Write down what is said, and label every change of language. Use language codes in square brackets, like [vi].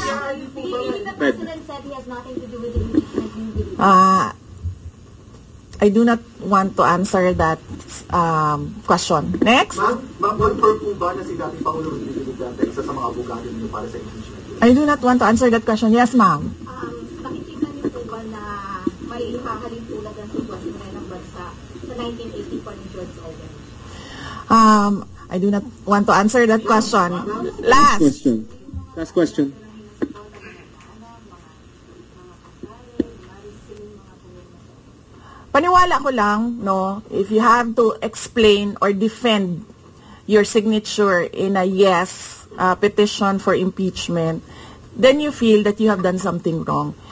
[en] The president said he has nothing to do with the impeachment. I do not want to answer that question. Next. [tl] Ma'am, confirm po ba na si dating Pangulo Rodrigo Duterte isa sa mga abogado niyo para sa impeachment? [en] I do not want to answer that question. Yes, ma'am. [tl] Nakikita niyo po ba na may ihahalin tulad ang sitwasyon ngayon ng bansa sa 1984 ni George Orwell? [en] I do not want to answer that question. Last question. [tl] Paniwala ko lang, [en] if you have to explain or defend your signature in a yes petition for impeachment, then you feel that you have done something wrong.